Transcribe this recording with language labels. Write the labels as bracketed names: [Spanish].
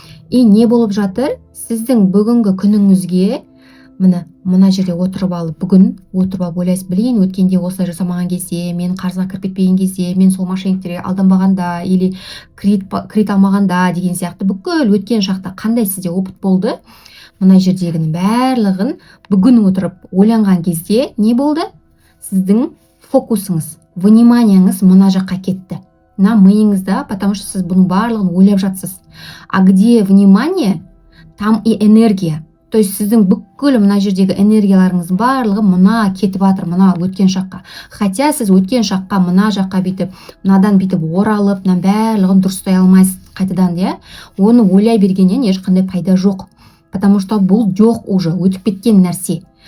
[Kazakh] И не болып жатыр? Сіздің бүгінгі күніңізге мына жерде отырып алып, бүгін отырып алып ойлайсыз, [Russian] блин, [Kazakh] өткенде осылай жасамаған кезде, мен қарызға кіріп кетпеген кезде, мен сол мошенниктерге алданбағанда или кредит алмағанда деген сияқты бүкіл өткен шақта қандай сізде опыт болды, мына жердегінің барлығын бүгін отырып ойланған кезде не болды? Сіздің фокусыңыз, вниманиеңіз мына жаққа кетті. Мына миыңызда, [Russian] потому что [Kazakh] сіз бұның барлығын ойлап жатсыз. [Russian] А где внимание, там и энергия. То есть [Kazakh] сіздің бүкіл мына жердегі энергияларыңыз барлығы мына кетіп жатыр, мына өткен шаққа. Хотя сіз өткен шаққа мына жаққа бүйтіп, мынадан бүйтіп оралып, мына барлығын дұрыстай алмайсыз қайтадан, иә? Оны ойлай бергеннен ешқандай пайда жоқ. [Russian] Потому что [Kazakh] бұл жоқ уже, өтіп кеткен нәрсе.